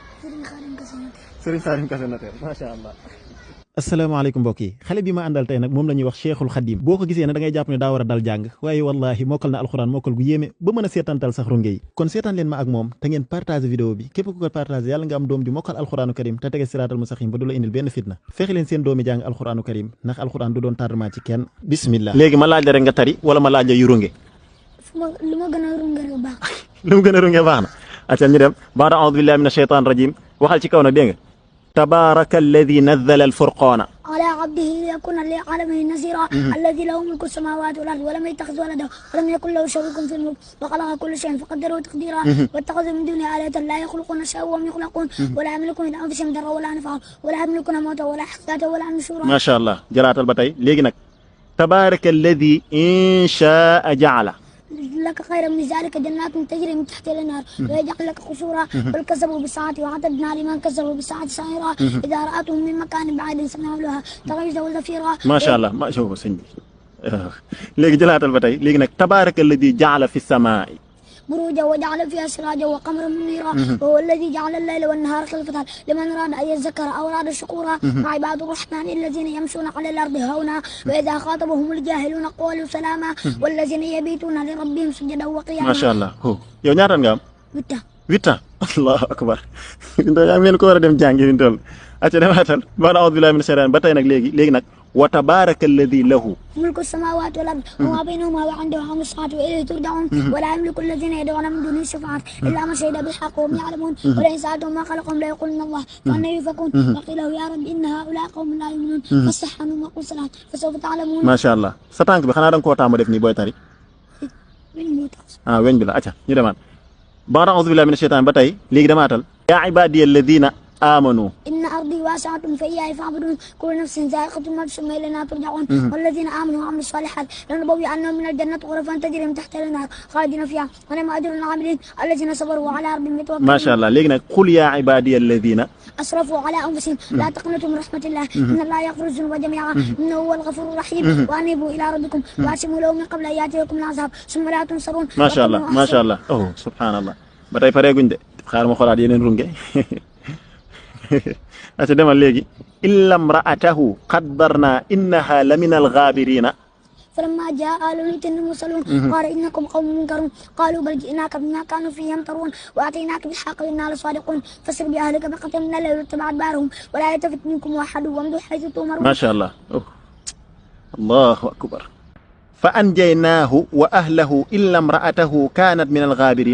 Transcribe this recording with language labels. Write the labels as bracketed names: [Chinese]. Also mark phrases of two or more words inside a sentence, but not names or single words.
[Wolof] Serigne Khadim Kassé Notaire [Arabic] ما شاء الله. [Wolof] asalaamaaleykum mbokk yi xale bi ma àndal tey nag moom la ñuy wax Cheikhul Khadim boo ko gisee ne da ngay jàpp ne daa war a dal jàng waaye wallahi mokkal na alxuraan mokkal gu yéeme ba mën a seetantal sax runge yi kon seetaan leen ma ak moom te ngeen [French] partage vidéo [Wolof] bi képp ku ko partage yàlla nga am doom ju mokkal [Arabic] القرآن الكريم [Wolof] te tege [Arabic] الصراط المستقيم [Wolof] ba du la indil benn fitna fexe leen seen doomi jàng [Arabic] القرآن الكريم [Wolof] ndax alxuraan du doon tardement ci kenn bismillah léegi ma laaj la rek nga tari wala ma laaj la yu runge lu ma gën a runge rek baax lu mu gën a runge baax na acca ñu dem baada [Arabic] أعوذ بالله من الشيطان الرجيم [Wolof] waxal ci kaw nag dégg nga [Arabic] تبارك الذي نزل الفرقان على عبده ليكون للعالمين نذيرا الذي له ملك السماوات والارض ولم يتخذ ولدا ولم يكن له شريك في الملك وخلق كل شيء فقدره تقديرا واتخذ من دونه آلهة لا يخلقون شيئا وهم يخلقون ولا يملكون من انفسهم ضرا ولا نفعا ولا يملكون موتا ولا حياة ولا نشورا ما شاء الله جلاتال [Wolof] ba tey léegi nag [Arabic] تبارك الذي إن شاء جعل لك خير من ذلك جنات تجري من تحت الانهار ويجعل لك قصورا بل كذبوا بالساعة وعتدنا لمن كذبوا بالساعة سعيرا إذا رأتهم من مكان بعيد سمعوا لها تغيظا وزفيرا ما شاء الله ما شوف [Wolof] sëñ bi léegi jëlaatal ba tey léegi nag [Arabic] تبارك الذي جعل في السماء بروجا وجعل فيها سراجا وقمرا منيرا وهو الذي جعل الليل والنهار خلفة لمن أراد أن يذكر أو أراد شكورا وعباد الرحمن الذين يمشون على الأرض هونا وإذا خاطبهم الجاهلون قالوا سلاما والذين يبيتون لربهم سجدا وقياما ما شاء الله هو [Wolof] yow ñaata nga am 8 ans [Arabic] الله أكبر [Wolof] yaa ngeen ko war a dem jàngi fi toll acca demaatal bana [Arabic] أعوذ بالله من الشيطان [Wolof] ba tey nag léegi nag [Arabic] وتبارك الذي له ملك السماوات والأرض وما بينهما وعنده علم الساعة وإليه ترجعون ولا يملك الذين يدعون من دونه الشفاعة إلا من شهد بالحق وهم يعلمون ولئن سألتهم ما خلقهم ليقولن الله فأنى يؤفكون وقيل له يا رب إن هؤلاء قوم لا يؤمنون فاصفح عنهم وقل سلام فسوف تعلمون ما شاء الله [Wolof] sa tànk bi xanaa da nga koo taamu def nii booy tari weñ bi la acca ñu demaat baada [Arabic] أعوذ بالله من الشيطان [Wolof] ba tey léegi demaatal [Arabic] يا عبادي الذين آمنوا إن أرضي واسعة فإياي فاعبدون كل نفس ذائقة الموت ثم إلينا ترجعون والذين آمنوا وعملوا الصالحات لنبوئنهم من الجنة غرفا تجري من تحتها الأنهار خالدين فيها ونعم أجر العاملين الذين صبروا على ربهم يتوكلون ما شاء الله [Wolof] léegi nag [Arabic] قل يا عبادي الذين أسرفوا على أنفسهم لا تقنطوا من رحمة الله إن الله يغفر الذنوب جميعا إنه هو الغفور الرحيم وأنيبوا إلى ربكم وأسلموا له من قبل أن يأتيكم العذاب ثم لا تنصرون ما شاء الله ما شاء الله oh سبحان الله [Wolof] ba tey pareeguñ de xaar ma xoolaat yeneen runge ata demal léegi [Arabic] إلا امرأته قدرنا إنها لمن الغابرين فلما جاء آل لوط المرسلون قال إنكم قوم منكرون قالوا بل جئناك بما كانوا فيه يمترون وآتيناك بالحق وإنا لصادقون فسر بأهلك بقطع من الليل واتبع أدبارهم ولا يلتفت منكم واحد وامضوا حيث تؤمرون ما شاء الله الله أكبر فأنجيناه وأهله إلا امرأته كانت من الغابرين